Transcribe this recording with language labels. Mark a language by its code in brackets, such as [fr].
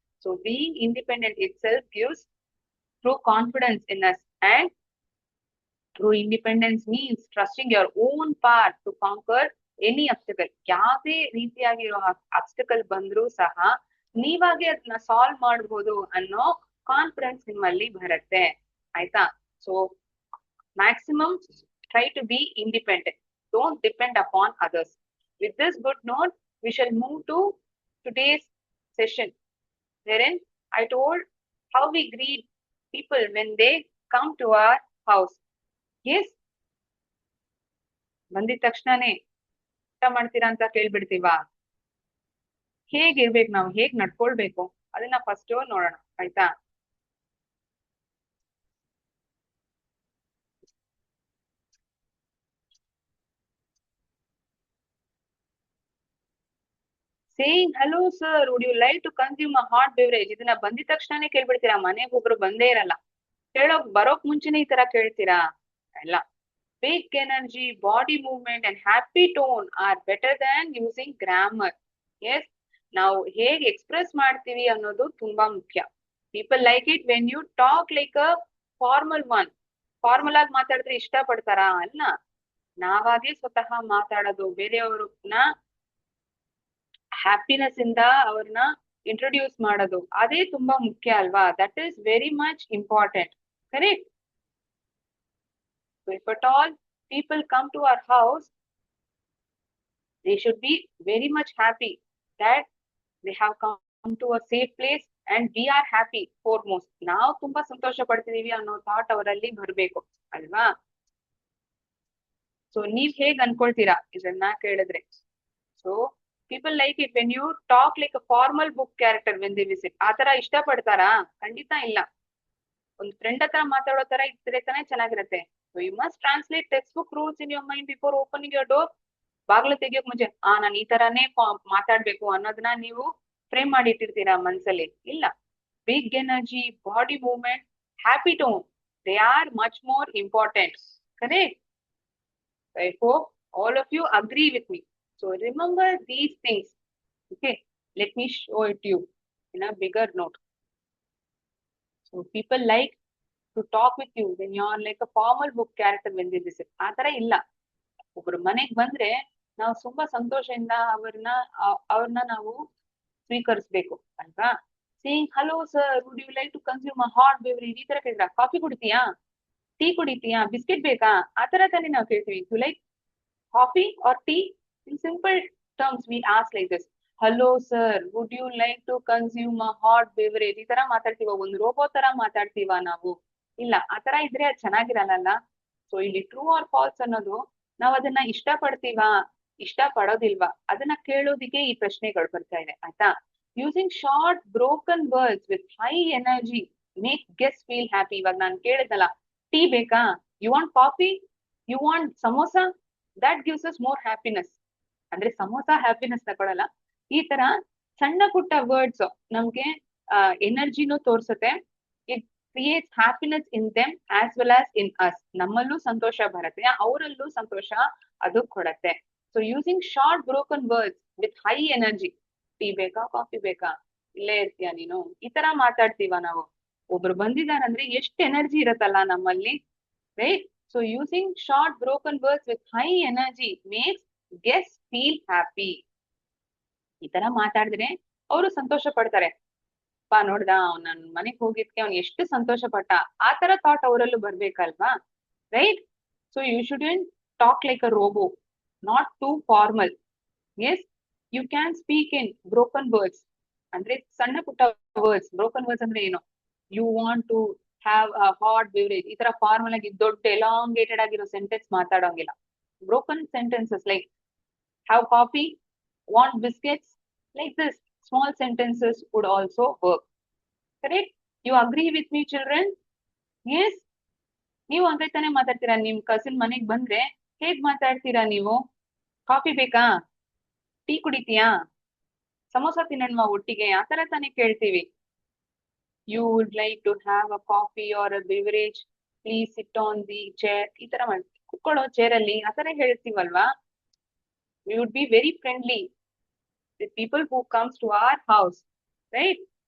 [en] So being independent itself gives true confidence in us, and true independence means trusting your own part to conquer any obstacle. [kn] ಯಾವುದೇ ರೀತಿಯಾಗಿರೋ obstacle ಬಂದ್ರೂ ಸಹ ನೀವಾಗೆ ಅದನ್ನ solve ಮಾಡ್ಬೋದು ಅನ್ನೋ confidence ನಿಮ್ಮಲ್ಲಿ ಬರುತ್ತೆ. ಆಯ್ತಾ? So [en] Maximum try to be independent. Don't depend upon others. With this good note, we shall move to today's session, wherein I told how we greet people when they come to our house. [kn] Yes, ಬಂದಿದ ತಕ್ಷಣನೇ ಊಟ ಮಾಡ್ತೀರಾ ಅಂತ ಕೇಳ್ಬಿಡ್ತೀವಾ? ಹೇಗಿರ್ಬೇಕು, ನಾವು ಹೇಗ್ ನಡ್ಕೊಳ್ಬೇಕು ಅದನ್ನ first ನೋಡೋಣ, ಆಯ್ತಾ? [en] saying hello sir, would you like to consume a hot beverage, [kn] ಇದನ್ನ ಬಂದಿದ ತಕ್ಷಣನೇ ಕೇಳ್ಬಿಡ್ತೀರಾ? ಮನೆಗೆ ಒಬ್ರು ಬಂದೇ ಇರಲ್ಲ, ಬರೋಕ್ ಮುಂಚೆನೆ ಈ ತರ ಕೇಳ್ತೀರಾ? ಇಲ್ಲ. [en] Big energy, body movement and happy tone are better than using grammar. [kn] S, ನಾವು ಹೇಗೆ ಎಕ್ಸ್ಪ್ರೆಸ್ ಮಾಡ್ತೀವಿ ಅನ್ನೋದು ತುಂಬಾ ಮುಖ್ಯ. [en] People like it when you talk like a formal one. [kn] Formal ಆಗಿ ಮಾತಾಡಿದ್ರೆ ಇಷ್ಟ ಪಡ್ತಾರಾ? ಅಲ್ಲ, ನಾವಾಗೆ ಸ್ವತಃ ಮಾತಾಡೋದು, ಬೇರೆಯವ್ರನ್ನ ಹ್ಯಾಪಿನೆಸ್ ಇಂದ ಅವ್ರನ್ನ ಇಂಟ್ರೊಡ್ಯೂಸ್ ಮಾಡೋದು, ಅದೇ ತುಂಬಾ ಮುಖ್ಯ ಅಲ್ವಾ? [en] That is very much important. Correct? So if at all people come to our house, they should be very much happy that they have come to a safe place and we are happy foremost. [kn] ನಾವು ತುಂಬಾ ಸಂತೋಷ ಪಡ್ತಿದೀವಿ ಅನ್ನೋ thought ಅವರಲ್ಲಿ ಬರ್ಬೇಕು ಅಲ್ವಾ? [en] so [kn] ನೀವ್ ಹೇಗ್ ಅನ್ಕೊಳ್ತೀರಾ ಇದನ್ನ ಕೇಳಿದ್ರೆ? [en] So people like it when you talk like a formal book character when they visit. [kn] ಆ ತರ ಇಷ್ಟ ಪಡ್ತಾರಾ? ಖಂಡಿತ ಇಲ್ಲ. ಒಂದು ಫ್ರೆಂಡ್ ಹತ್ರ ಮಾತಾಡೋ ತರ ಇದ್ರೆ ತಾನೇ ಚೆನ್ನಾಗಿರತ್ತೆ. [en] So you must translate text book rules in your mind before opening your door. [kn] ಬಾಗ್ಲು ತೆಗಿಯೋಕ್ ಮುಂಚೆ ನಾನು ಈ ತರಾನೇ ಮಾತಾಡ್ಬೇಕು ಅನ್ನೋದನ್ನ ನೀವು ಫ್ರೇಮ್ ಮಾಡಿ ಇಟ್ಟಿರ್ತೀರಾ ಮನ್ಸಲ್ಲಿ? ಇಲ್ಲ. [en] Big energy, body movement, happy tone, they are much more important. Correct? I hope all of you agree with me. So remember these things. Okay, let me show it to you in a bigger note. So people like to talk with you when you are like a formal book character when they visit. [kn] ಆ ತರ ಇಲ್ಲ. ಒಬ್ರು ಮನೆಗ್ ಬಂದ್ರೆ ನಾವು ತುಂಬಾ ಸಂತೋಷದಿಂದ ಅವ್ರನ್ನ ನಾವು ಸ್ವೀಕರಿಸ್ಬೇಕು ಅಲ್ವಾ? [en] saying hello sir, would you like to consume a hot beverage, [kn] ಈ ತರ ಕೇಳಿದ್ರ? ಕಾಫಿ ಕುಡಿತೀಯಾ, ಟೀ ಕುಡಿತೀಯಾ, ಬಿಸ್ಕೆಟ್ ಬೇಕಾ, ಆ ತರ ತಾನೇ ನಾವು ಕೇಳ್ತೀವಿ. [en] You like coffee or tea? In simple terms we ask like this. Hello sir, would you like to consume a hot beverage? [kn] ಈ ತರ ಮಾತಾಡ್ತೀವ? ಒಂದು ರೋಬೋ ತರ ಮಾತಾಡ್ತೀವ ನಾವು? ಇಲ್ಲ. ಆ ತರ ಇದ್ರೆ ಅದು ಚೆನ್ನಾಗಿರಲ್ಲ. ಸೊ ಇಲ್ಲಿ ಟ್ರೂ ಆರ್ ಫಾಲ್ಸ್ ಅನ್ನೋದು, ನಾವ್ ಅದನ್ನ ಇಷ್ಟ ಪಡ್ತೀವಾ, ಇಷ್ಟ ಪಡೋದಿಲ್ವಾ, ಅದನ್ನ ಕೇಳೋದಿಕ್ಕೆ ಈ ಪ್ರಶ್ನೆಗಳು ಬರ್ತಾ ಇದೆ, ಆಯ್ತಾ? [en] Using short broken words with high energy make guest feel happy. [kn] ಇವಾಗ ನಾನು ಕೇಳಿದ್ನಲ್ಲ, ಟೀ ಬೇಕಾ, [en] You want coffee, you want samosa, that gives us more happiness. [kn] ಅಂದ್ರೆ ಸಮೋಸ ಹ್ಯಾಪಿನೆಸ್ ತಗೊಳಲ್ಲ. ಈ ತರ ಸಣ್ಣ ಪುಟ್ಟ ವರ್ಡ್ಸ್ ನಮ್ಗೆ ಎನರ್ಜಿನೂ ತೋರ್ಸುತ್ತೆ. [en] It creates happiness in them as well as in us. [kn] ನಮ್ಮಲ್ಲೂ ಸಂತೋಷ ಬರುತ್ತೆ, ಅವರಲ್ಲೂ ಸಂತೋಷ ಅದು ಕೊಡತ್ತೆ. [en] so using short broken words with high energy, [kn] tea ಬೇಕಾ, ಕಾಫಿ ಬೇಕಾ, ಇಲ್ಲೇ ಇರ್ತೀಯ ನೀನು, ಈ ತರ ಮಾತಾಡ್ತೀವ ನಾವು. ಒಬ್ರು ಬಂದಿದಾರಂದ್ರೆ ಎಷ್ಟು ಎನರ್ಜಿ ಇರತ್ತಲ್ಲ ನಮ್ಮಲ್ಲಿ, right? [en] So using short broken words with high energy makes guests feel happy. [kn] ಈ ತರ ಮಾತಾಡಿದ್ರೆ ಅವರು ಸಂತೋಷ ಪಡ್ತಾರೆ. ಪಾ ನೋಡ್ದ, ಅವ್ನ್ ನನ್ ಮನೆಗ್ ಹೋಗಿದ್ಕೆ ಅವ್ನ್ ಎಷ್ಟು ಸಂತೋಷ ಪಟ್ಟ, ಆ ತರ thought ಅವರಲ್ಲೂ ಬರ್ಬೇಕಲ್ವಾ? [en] Right? So you shouldn't talk like a robo, not too formal. Yes, you can speak in broken words. [kn] ಅಂದ್ರೆ ಸಣ್ಣ ಪುಟ್ಟ ವರ್ಡ್ಸ್. ಬ್ರೋಕನ್ ವರ್ಡ್ಸ್ ಅಂದ್ರೆ ಏನು? [en] you want to have a hot beverage, [kn] ಈ ತರ ಫಾರ್ಮಲ್ ಆಗಿ ದೊಡ್ಡ ಎಲಾಂಗೇಟೆಡ್ ಆಗಿರೋ sentence ಮಾತಾಡೋಂಗಿಲ್ಲ. [en] Broken sentences like have coffee, want biscuits, like this small sentences would also work. Correct? You agree with me children? Yes, [kn] ನೀವು ಹಂಗೆ ತಾನೇ ಮಾತಾಡ್ತೀರಾ? ನಿಮ್ ಕಸಿನ್ ಮನೆಗ್ ಬಂದ್ರೆ ಹೇಗ್ ಮಾತಾಡ್ತೀರಾ ನೀವು? ಕಾಫಿ ಬೇಕಾ, ಟೀ ಕುಡಿತೀಯಾ, ಸಮೋಸ ತಿನ್ನೋಣ ಒಟ್ಟಿಗೆ, ಆ ತರ ತಾನೇ ಕೇಳ್ತೀವಿ. [en] You would like to have a coffee or a beverage, please sit on the chair, [kn] ಈ ತರ ಕುತ್ಕೊಳ್ಳೋ ಚೇರ್ ಅಲ್ಲಿ, ಆ ತರ ಹೇಳ್ತೀವಲ್ವಾ? [en] We would be very friendly with people who comes to our house, right?